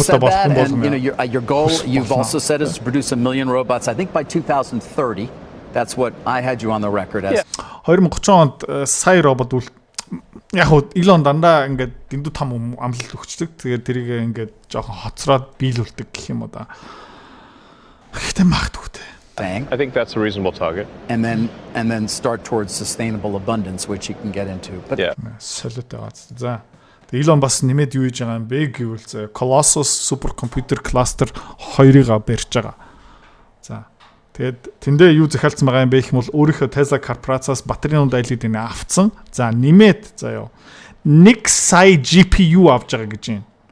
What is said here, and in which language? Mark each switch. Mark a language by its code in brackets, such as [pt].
[en] said that, and your goal you've also said is to produce 1 million robots. I think by 2030, that's what I had you on the record as. [mn] 2030 онд сая робот яг хуу Elon дандаа ингээд дэндүү том амлалт өгчдөг. Тэгээд тэрийг ингээд жоохон хоцроод биелүүлдэг гэх юм уу да. Гэхдээ магадгүй. [en] I think that's a reasonable target. And then start towards sustainable abundance, which you can get into. But yeah. [mn] Солиотой гац. За. Elon бас нэмээд юу хийж байгаа юм бэ гэвэл зэ Colossus supercomputer cluster 2-ыг барьж байгаа. За. Тэгээд тэндээ юу захиалсан байгаа юм бэ гэх юм бол өөрийнхөө Tesla корпорацаас батарейн дайлыг энэ авцсан. За нэмээд заяа 1 сая GPU авч байгаа гэж юм.